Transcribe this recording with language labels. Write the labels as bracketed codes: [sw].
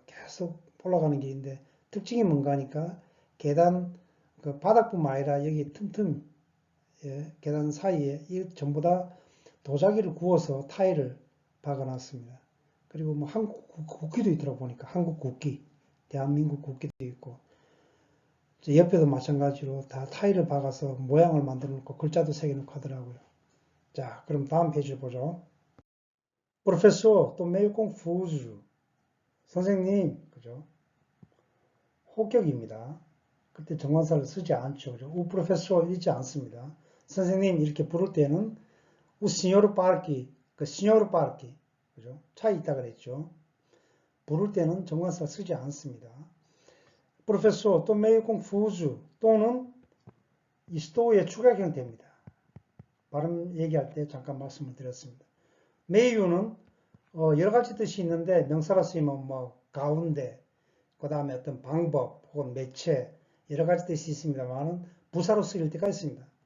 [ko] 계속 올라가는 길인데 특징이 뭔가 하니까 계단 그 바닥뿐만 아니라 여기 틈틈 계단 사이에 전부 다 도자기를 구워서 타일을 박아놨습니다. 그리고 뭐 한국 국기도 있더라고 보니까 한국 국기, 대한민국 국기도 있고 옆에도 마찬가지로 다 타일을 박아서 모양을 만들어 놓고 글자도 새겨놓고 하더라고요. 자, 그럼 다음 페이지를 보죠. [pt] Professor, tô meio confuso. [ko] 선생님, 그죠? 호격입니다. 그때 정관사를 쓰지 않죠. 그죠? [pt] O professor [ko] 읽지 않습니다. 선생님 이렇게 부를 때는 [pt] o senhor parque, [ko] 그 senhor parque, 그죠? 차에 있다 그랬죠. 부를 때는 정관사 쓰지 않습니다. [pt] Professor, tô meio confuso. [ko] 또는 estou에 추가경 됩니다. 발음 얘기할 때 잠깐 말씀을 드렸습니다. meio는 여러 가지 뜻이 있는데 명사로 쓰이면 뭐 가운데, 그 다음에 어떤 방법 혹은 매체 여러 가지 뜻이 있습니다만 부사로 쓰일 때가 있습니다.